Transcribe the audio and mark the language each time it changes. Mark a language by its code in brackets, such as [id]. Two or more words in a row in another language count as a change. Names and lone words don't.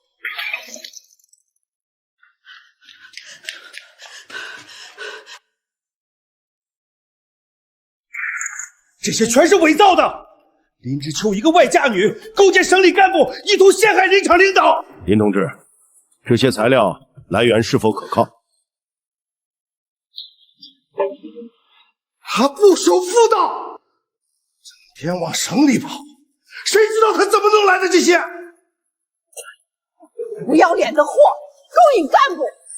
[zh] 這些全是偽造的！林知秋一個外嫁女，勾結省里幹部，意圖陷害林場領導。林同志，這些材料來源是否可靠？他不守婦道，整天往省里跑，誰知道他怎麼弄來的這些？不要脸的货，勾引干部！